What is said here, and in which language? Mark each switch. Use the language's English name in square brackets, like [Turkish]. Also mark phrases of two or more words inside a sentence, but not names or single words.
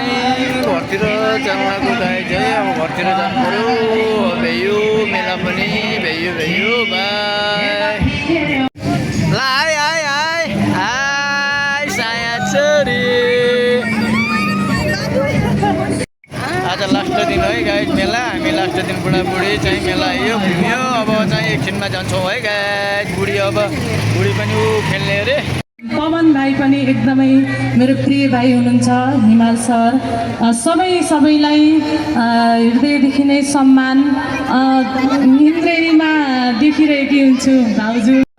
[Nepali] घरतिर जानु लागेको गाई चाहिँ अब घरतिर जानु पऱ्यो भ्यायो मेला पनि भ्यायो भ्यायो बाई ल आइ आइ आइ आइ साया छोरी आज लास्ट दिन है गाई मेला हामी लास्ट दिन बुढाबुढी चाहिँ मेला आयो घुम्यो अब चाहिँ एकछिनमा जान्छौँ है गाई बुढी अब बुढी पनि ऊ खेल्ने अरे पवन भाइ पनि एकदमै मेरो प्रिय भाइ हुनुहुन्छ हिमाल सर सबैलाई हृदयदेखि नै सम्मान इन्द्रेणीमा देखिरहेकी हुन्छु भाउजू